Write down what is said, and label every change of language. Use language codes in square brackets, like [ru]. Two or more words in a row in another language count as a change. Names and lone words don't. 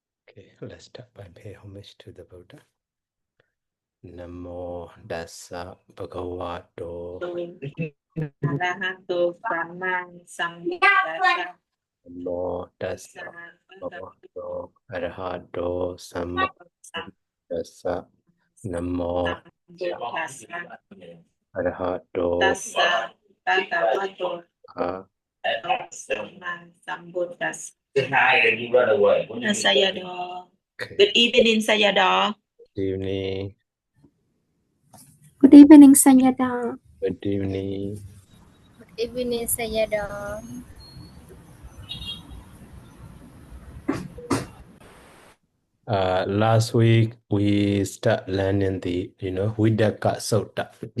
[en] Okay, let's start by pay homage to the Buddha. [pi] Namo Dassa Bhagavato Arahato Samang Sambuddhassa. Namo Dassa Bhagavato Arahato Sammasambuddhassa Namo Sambuddhassa. Arahato Tassa Bhagavato Ah, Samang Sambuddhassa. Sayadaw. [en] okay. Good evening, Sayadaw. Good evening. Good evening, Sayadaw. Good evening. Good evening, Sayadaw. Last week we start learning the Vitakka Sutta.